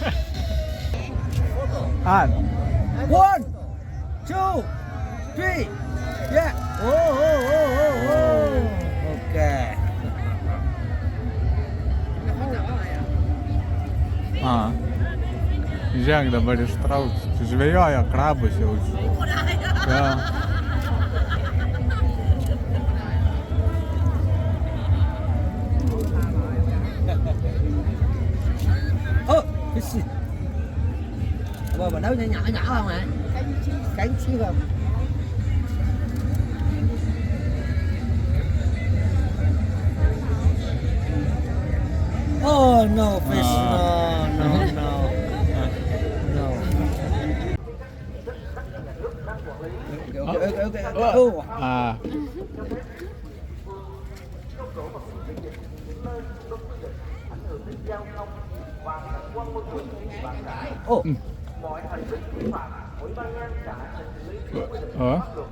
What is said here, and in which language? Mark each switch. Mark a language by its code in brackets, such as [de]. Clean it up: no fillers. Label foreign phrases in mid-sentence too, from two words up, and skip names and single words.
[en] 1, 2, 3. Yeah. Oh. Okay. [lt] Žiūrėk, dabar ištrauks. Žvejoja krabus jaučiu. Ja. [vi] Cái gì? Mà nấu nhỏ nhỏ không hả? Cánh xíu không? [en] Oh no, fish. No. А. Ồ. Ờ.